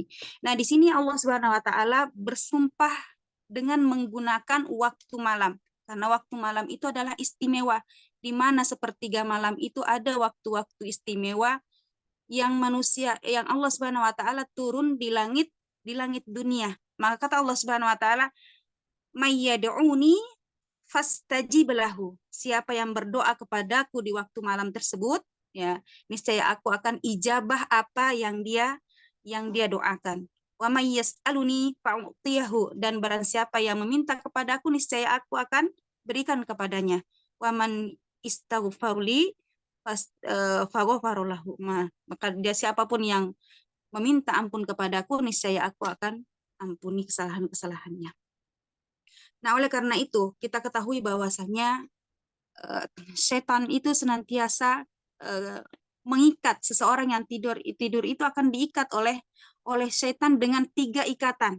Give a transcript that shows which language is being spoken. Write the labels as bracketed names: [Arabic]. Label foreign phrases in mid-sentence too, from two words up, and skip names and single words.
[Indonesian] Nah, di sini [Arabic] الله سبحانه وتعالى [Indonesian] bersumpah dengan menggunakan waktu malam, karena waktu malam itu adalah istimewa, di mana sepertiga malam itu ada waktu-waktu istimewa yang [Arabic] الله سبحانه وتعالى [Indonesian] turun di langit dunia. Maka kata [Arabic] الله سبحانه وتعالى, من يدعوني فأستجيب له, [Indonesian] siapa yang berdoa kepadaku di waktu malam tersebut, ya, niscaya aku akan ijabah apa yang dia doakan. [Arabic] ومن يسألني فأعطيه, [Indonesian] dan barang siapa yang meminta kepadaku niscaya aku akan berikan kepadanya. [Arabic] ومن يستغفرني فأغفر له, [Indonesian] maka dia siapapun yang meminta ampun kepadaku niscaya aku akan ampuni kesalahan-kesalahannya. Nah, oleh karena itu kita ketahui bahwasanya setan itu senantiasa mengikat seseorang yang tidur itu akan diikat oleh setan dengan 3 ikatan.